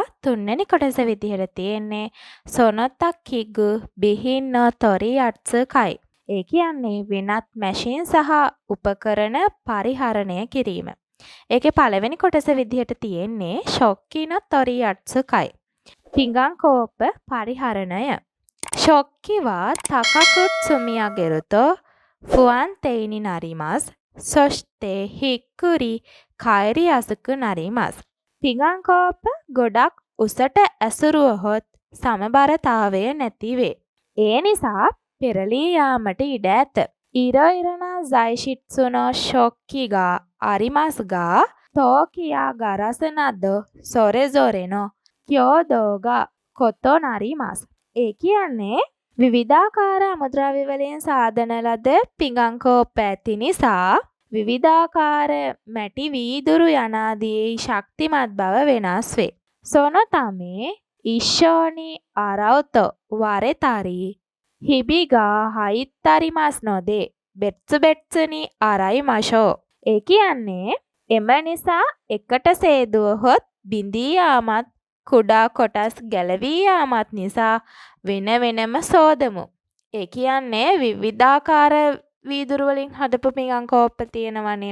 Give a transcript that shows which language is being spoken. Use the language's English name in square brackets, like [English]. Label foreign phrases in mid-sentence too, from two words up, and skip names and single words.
[Sinhala] 3 වෙනි කොටස විදිහට තියෙන්නේ [Japanese] その他機具備品の取り扱い. [Sinhala] ඒ කියන්නේ වෙනත් මැෂින් සහ උපකරණ පරිහරණය කිරීම. ඒකේ පළවෙනි කොටස විදිහට තියෙන්නේ [Japanese] 食器の取り扱い. [Sinhala] පිඟන් කෝප පරිහරණය. [Japanese] 食器は高く積み上げると不安定になります。そしてひっくり返りやすくなります。 [Sinhala] පිඟන් කෝප ගොඩක් උසට ඇසුරුවහොත් සමබරතාවය නැති වේ. ඒ නිසා පෙරලී යාමට ඉඩ ඇත. [Japanese] いろいろな材質の食器がありますが、陶器やガラスなどそれぞれの強度が異なります。 [Sinhala] ඒ කියන්නේ විවිධාකාර අමුද්‍රව්‍ය වලින් සාදන ලද පිඟන් කෝප ඇති නිසා විවිධාකාර මැටි වීදුරු යනාදී ශක්තිමත් බව වෙනස් වේ. [Japanese] そのため一緒に洗うと割れたりひびが入ったりますので別々に洗いましょう. [Sinhala] ඒ කියන්නේ එම නිසා එකට සේදුවහොත් බිඳී යාමත් කුඩා කොටස් ගැලවී යාමත් නිසා වෙන වෙනම සෝදමු. ඒ කියන්නේ විවිධාකාර වීදුරු වලින් හදපු පිඟන් කෝප්ප තියෙනවනේ.